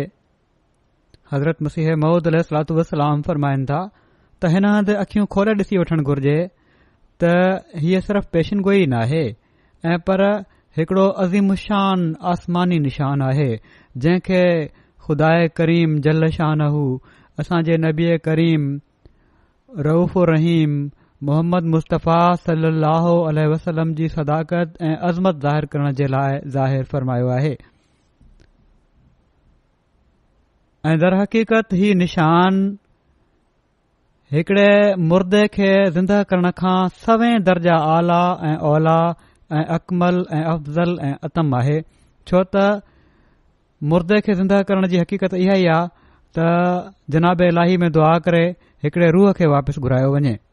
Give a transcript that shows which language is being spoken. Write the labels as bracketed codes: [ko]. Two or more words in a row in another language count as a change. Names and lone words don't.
[sd] हज़रत मसीह मऊद [ar] عليه الصلاة والسلام [sd] फरमाइनि था त हिन हंधि अखियूं खोले ॾिसी वठणु घुर्जे त हीअ सिर्फ़ पेशिनगोई नाहे, ऐं पर हिकिड़ो अज़ीमुशान आसमानी निशान आहे जंहिंखे ख़ुदा करीम [ar] جل شأنه [sd] असांजे नबी करीम रऊफ़ रहीम मोहम्मद मुस्तफ़ा [ar] صلى الله عليه وسلم [sd] जी सदाकत ऐं अज़मत ज़ाहिर करण जे लाइ ज़ाहिर फ़रमायो आहे। ऐं दर हक़ीक़त ही निशान हिकड़े मुर्दे खे ज़िंदह करण खां सवें दर्जा आला ऐं औला ऐं अकमल ऐं अफ़ज़ल ऐं अतम आहे, छो त मुर्दे खे ज़िंदह करण जी हक़ीक़त इहा ई आहे त जनाब इलाही में दुआ करे हिकड़े रूह खे वापसि घुरायो वञे